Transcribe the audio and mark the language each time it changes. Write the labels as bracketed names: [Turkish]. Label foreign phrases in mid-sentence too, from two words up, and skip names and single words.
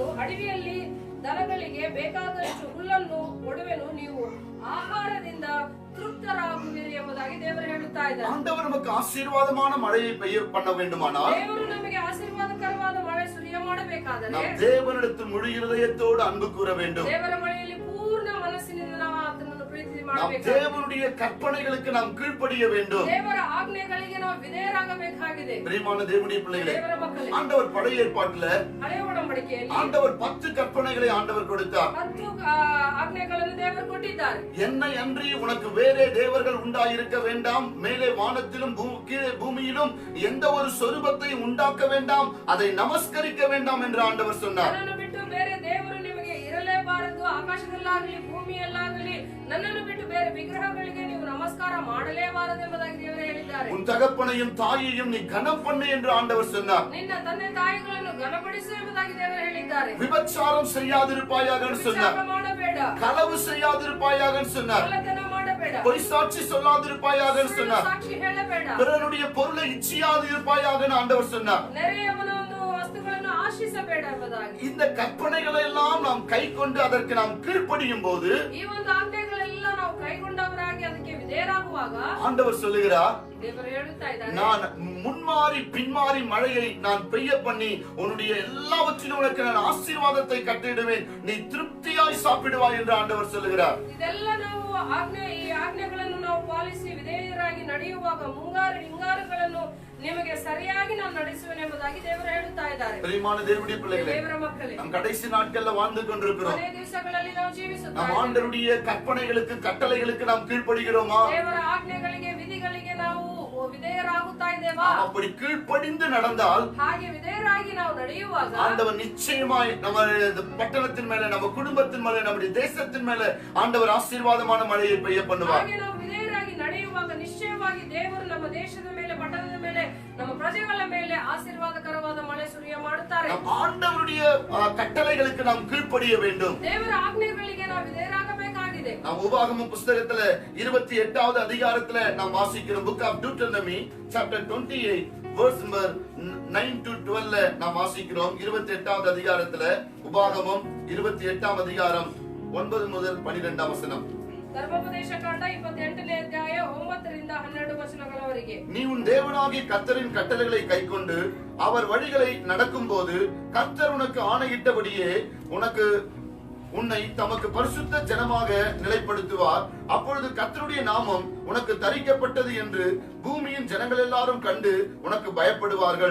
[Kannada] ಅಡವಿಯಲ್ಲಿ ದನಗಳಿಗೆ ಬೇಕಾದಷ್ಟು ಹುಲ್ಲನ್ನು ಕೊಡುವೆನು, ನೀವು ಆಹಾರದಿಂದ ತೃಪ್ತರಾಗುವಿರಿ ಎಂಬುದಾಗಿ ದೇವರು ಹೇಳುತ್ತಾ ಇದ್ದಾರೆ. [Tamil] ஆண்டவர் நமக்கு ஆசீர்வாதமான மழையை பெய்ய பண்ண வேண்டுமானால், [Kannada] ದೇವರು ನಮಗೆ ಆಶೀರ್ವಾದಕರವಾದ ಮಳೆ ಸುರಿಯ ಮಾಡಬೇಕಾದರೆ [Tamil] நாம் தேவனிடத்தில் முழு இருதயத்தோடு அன்பு கூற வேண்டும். [Kannada] ದೇವರ ಬಳಿಯಲ್ಲಿ ಪೂರ್ಣ ಮನಸ್ಸಿನಿಂದ ನಾವು ಆತನನ್ನು ಪ್ರೀತಿ [Tamil] நாம் [Kannada] ಮಾಡಬೇಕು. [Tamil] தேவனுடைய கற்பனைகளுக்கு நாம் கீழ்ப்படிய வேண்டும். [Kannada] ದೇವರ ಆಜ್ಞೆಗಳಿಗೆ ನಾವು ವಿಧೇಯರಾಗಬೇಕಾಗಿದೆ. [Tamil] பிரியமான தேவனுடைய பிள்ளைகளே, [Kannada] ದೇವರ ಮಕ್ಕಳೇ, [Tamil] ஆண்டவர் பழைய ஏற்பாட்டுல [Kannada] ಹಳೆಯ ಒಡಂಬಡಿಕೆಯಲ್ಲಿ [Tamil] ஆண்டவர் 10 கற்பனைகளை ஆண்டவர் கொடுத்தார். [Kannada] 10 ಆಜ್ಞೆಗಳನ್ನು ದೇವರು ಕೊಟ್ಟಿದ್ದಾರೆ. [Tamil] என்னை அன்றி உனக்கு வேறே தேவர்கள் உண்டாயிருக்க வேண்டாம், மேலே வானத்திலும் கீழே பூமியிலும் எந்த ஒரு சொரூபத்தை உண்டாக்க வேண்டாம், அதை நமஸ்கரிக்க வேண்டாம் என்று ஆண்டவர் சொன்னார். [Kannada] ನನ್ನನ್ನು ಬಿಟ್ಟು ಬೇರೆ ದೇವರು ನಿಮಗೆ ಇರಲೇಬಾರದು, ಆಕಾಶದಲ್ಲಾಗಲಿ ಭೂಮಿಯಲ್ಲಾಗಲಿ ನನ್ನನ್ನು ಬಿಟ್ಟು ಬೇರೆ ವಿಗ್ರಹಗಳಿಗೆ ನೀವು ನಮಸ್ಕಾರ ಮಾಡಲೇಬಾರದು ಎಂಬುದಾಗಿ ದೇವರು ಹೇಳಿದ್ದಾರೆ. [Tamil] உன் தகப்பனையும் தாயையும் நீ கனம் பண்ணு என்று ஆண்டவர் சொன்னார். [Kannada] ನಿನ್ನ ತಂದೆ ತಾಯಿಗಳನ್ನು ಘನಪಡಿಸು ಎಂಬುದಾಗಿ ದೇವರು ಹೇಳಿದ್ದಾರೆ. [Tamil] விபச்சாரம் செய்யாதிருப்பாயாக சொன்னார். [Kannada] ಮಾಡಬೇಡ, [Tamil] களவு செய்யாதிருப்பாயாக சொன்னார். [Kannada] ಕಳ್ಳತನ ಮಾಡಬೇಡ, [Tamil] பொய் சாட்சி சொல்லாதிருப்பாயாக சொன்னார். [Kannada] ಸಾಕ್ಷಿ ಹೇಳಬೇಡ, [Tamil] பிறனுடைய பொருளை இச்சியாதிருப்பாயாக ஆண்டவர் சொன்னார். [Kannada] ನೆರೆಯವನ ಒಂದು ವಸ್ತುಗಳನ್ನು ಆಶಿಸಬೇಡ ಎಂಬುದಾಗಿ. [Tamil] இந்த கற்பனைகளை எல்லாம் நாம் கைக்கொண்டு அதற்கு நாம் கீழ்ப்படியும் போது, [Kannada] ಈ ಒಂದು ಆಜ್ಞೆಗಳೆಲ್ಲ ನಾವು ಕೈಗೊಂಡವರಾಗಿ ಅದಕ್ಕೆ ವಿಧೇಯರಾಗುವಾಗ [Tamil] ஆண்டவர் சொல்லுகிறார், [Kannada] ದೇವರು ಹೇಳುತ್ತಾ ಇದ್ದಾರೆ, [Tamil] நான் முன்மாறி பின்மாறி மழையை நான் பெய்ய பண்ணி உன்னுடைய எல்லாவற்றிலும் உனக்கு நான் ஆசீர்வாதத்தை கட்டிடுவேன், நீ திருப்தியாய் சாப்பிடுவாய் என்று ஆண்டவர் சொல்லுகிறார். [Kannada] ಇದೆಲ್ಲ ನಾವು ಈ ಆಜ್ಞೆಗಳನ್ನು ನಾವು ಪಾಲಿಸಿ ವಿಧೇಯರಾಗಿ ನಡೆಯುವಾಗ ಮುಂಗಾರು ಹಿಂಗಾರುಗಳನ್ನು ನಿಮಗೆ ಸರಿಯಾಗಿ ನಾನು ನಡೆಸುವೆನು ಎಂಬುದಾಗಿ ದೇವರು ಹೇಳುತ್ತಾ ಇದ್ದಾರೆ. [Tamil] பிரியமான தேவனுடைய பிள்ளைகளே, [Kannada] ದೇವರ ಮಕ್ಕಳೇ, [Tamil] நாம் கடைசி நாட்கள்ல வாழ்ந்து கொண்டிருக்கிறோம். [Kannada] ಕೊನೆಯ ದಿವಸಗಳಲ್ಲಿ ನಾವು ಜೀವಿಸುತ್ತಾ [Tamil] நாம் ஆண்டவருடைய கற்பனைகளுக்கு கட்டளைகளுக்கு நாம் கீழ்ப்படுகிறோமா? [Kannada] ದೇವರ ಆಜ್ಞೆಗಳಿಗೆ ವಿಧಿಗಳಿಗೆ ನಾವು ವಿಧೇಯರಾಗುತ್ತಾ ಇದ್ದೇವಾ? [Tamil] அப்படி கீழ்ப்படிந்து நடந்தால், [Kannada] ಹಾಗೆ ವಿಧೇಯರಾಗಿ ನಾವು ನಡೆಯುವಾಗ [Tamil] ஆண்டவர் நிச்சயமாய் நம்ம பட்டணத்தின் மேல, நம்ம குடும்பத்தின் மேல, நம்முடைய தேசத்தின் மேல ஆண்டவர் ஆசீர்வாதமான மழையை பெய்ய பண்ணுவார். [Kannada] ಹಾಗೆ ನಾವು ವಿಧೇಯರಾಗಿ ನಡೆಯುವಾಗ ನಿಶ್ಚಯವಾಗಿ ದೇವರು ನಮ್ಮ ದೇಶದ ಮೇಲೆ, ಪಟ್ಟಣದ ಮೇಲೆ, ನಮ್ಮ ಪ್ರಜೆಗಳ ಮೇಲೆ ಆಶೀರ್ವಾದಕರವಾದ ಮಳೆ ಸುರಿಯ ಮಾಡುತ್ತಾರೆ. [Tamil] நாம் ஆண்டவருடைய கட்டளைகளுக்கு நாம் கீழ்ப்படிய வேண்டும். [Kannada] ದೇವರ ಆಜ್ಞೆಗಳಿಗೆ ನಾವು ವಿಧೇಯರಾಗಬೇಕಾಗಿದೆ. [Tamil] நாம் உபாகமம் புத்தகத்துல 28வது அதிகாரத்துல நாம் வாசிக்கிறோம். [English] Book of Deuteronomy chapter 28 verse number 9 to 12 [Tamil] நாம் வாசிக்கிறோம். 28வது அதிகாரத்துல உபாகமம் 28ஆம் அதிகாரம் 9 முதல் 12ஆம் வசனம். [Kannada] ಧರ್ಮೋಪದೇಶ ಕಾಂಡ 28ನೇ ಅಧ್ಯಾಯ 9 ರಿಂದ 12 ವಚನಗಳವರೆಗೆ. [Tamil] நீ உன் தேவனாகிய கர்த்தரின் கட்டளைகளை கைக்கொண்டு அவர் வழிகளை நடக்கும்போது கர்த்தர் உனக்கு ஆணையிட்டபடியே உன்னை தமக்கு பரிசுத்த ஜனமாக நிலைப்படுத்துவார். அப்பொழுது கர்த்தருடைய நாமம் உனக்கு தரிக்கப்பட்டது என்று பூமியின் ஜனங்கள் எல்லாரும் கண்டு உனக்கு பயப்படுவார்கள்.